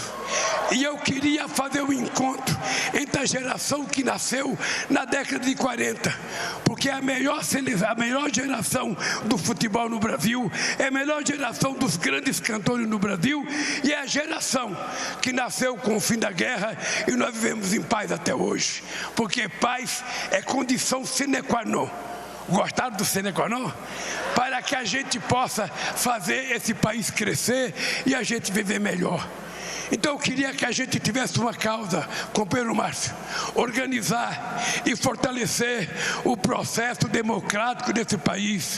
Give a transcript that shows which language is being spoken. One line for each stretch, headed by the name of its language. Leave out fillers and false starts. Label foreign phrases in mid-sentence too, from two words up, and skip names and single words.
Portuguese: E eu queria fazer um encontro entre a geração que nasceu na década de 40, porque é a melhor geração do futebol no Brasil, é a melhor geração dos grandes cantores no Brasil, e é a geração que nasceu com o fim da guerra e nós vivemos em paz até hoje, porque paz é condição
Latin: sine qua non.
Portuguese: Gostaram do
Latin: sine qua non?
Portuguese: Para que a gente possa fazer esse país crescer e a gente viver melhor. Então eu queria que a gente tivesse uma causa, companheiro Márcio, organizar e fortalecer o processo democrático desse país.